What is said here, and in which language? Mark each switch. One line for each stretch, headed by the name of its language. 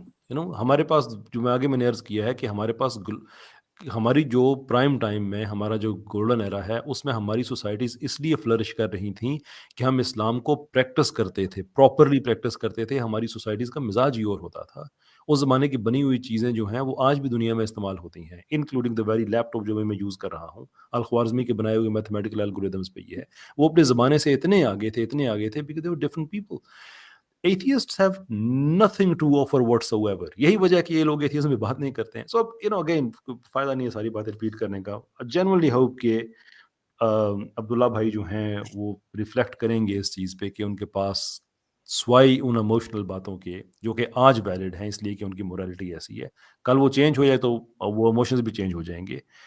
Urdu: ہمارے پاس جو میں نے عرض کیا ہے کہ ہمارے پاس ہماری جو پرائم ٹائم میں ہمارا جو گولڈن ایرا ہے، اس میں ہماری سوسائٹیز اس لیے فلرش کر رہی تھیں کہ ہم اسلام کو پریکٹس کرتے تھے، پراپرلی پریکٹس کرتے تھے. ہماری سوسائٹیز کا مزاج ہی اور ہوتا تھا. اس زمانے کی بنی ہوئی چیزیں جو ہیں وہ آج بھی دنیا میں استعمال ہوتی ہیں،
English: including the very laptop
Urdu: جو میں یوز کر رہا ہوں. الخوارزمی کے بنائے ہوئے میتھمیٹیکل الگوریدمس پہ یہ ہے. وہ اپنے زمانے سے اتنے آگے تھے
English: Because they were different people. Atheists have nothing to offer whatsoever.
Urdu: یہی وجہ ہے کہ یہ لوگ ایتھیزم میں بات نہیں کرتے ہیں.
English: So again
Urdu: فائدہ نہیں ہے ساری باتیں ریپیٹ کرنے کا.
English: Genuinely hope
Urdu: کہ عبداللہ بھائی جو ہیں وہ ریفلیکٹ کریں گے اس چیز پہ کہ ان کے پاس سوائی ان ایموشنل باتوں کے جو کہ آج ویلڈ ہیں اس لیے کہ ان کی مورالٹی ایسی ہے، کل وہ چینج ہو جائے تو وہ ایموشنز بھی چینج ہو جائیں گے.